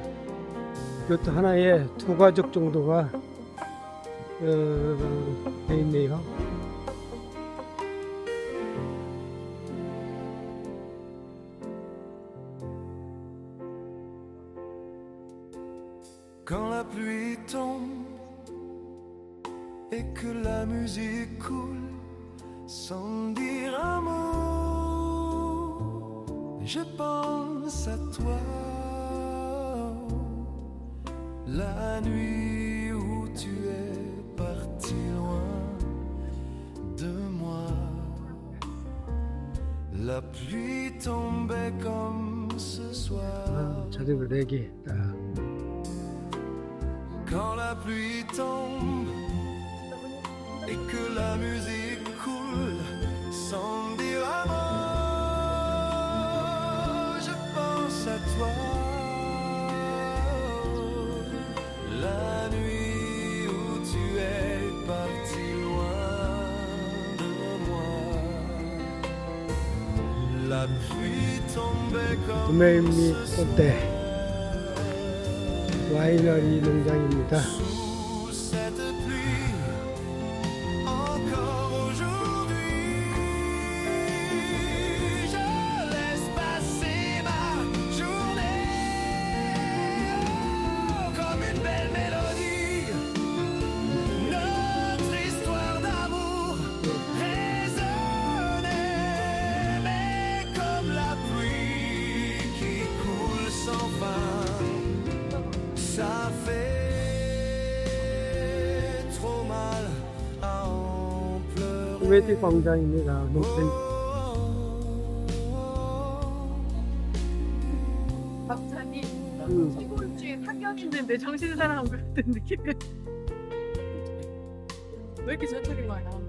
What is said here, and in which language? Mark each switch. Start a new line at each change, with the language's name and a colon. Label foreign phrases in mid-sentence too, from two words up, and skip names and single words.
Korean: 요트 하나에 2가족 정도가 돼 있네요.
French: Quand la pluie tombe et que la musique coule sans dire un mot, je pense à toi. La nuit où tu es parti loin de moi, la pluie tombait comme ce soir.
Korean: 자전거 4개.
French: Quand la pluie tombe et que la musique coule sans dire un mot, je pense à toi. La nuit où tu es parti loin de moi, la pluie tombait comme
Korean: 두메일리
French: ce soir.
Korean: 꽃대 와이너리 농장입니다.
French: Sous cette pluie, encore aujourd'hui, je laisse passer ma journée comme une belle mélodie. Notre histoire d'amour résonnait, mais comme la pluie qui coule sans fin. Ça fait trop mal à en pleurer.
Korean: 코미디 광장입니다. 녹색 박사님 시골주에 학연 있는데 정신 사나운 것 같은 느낌. 왜 이렇게 저쪽이 많이 나온다?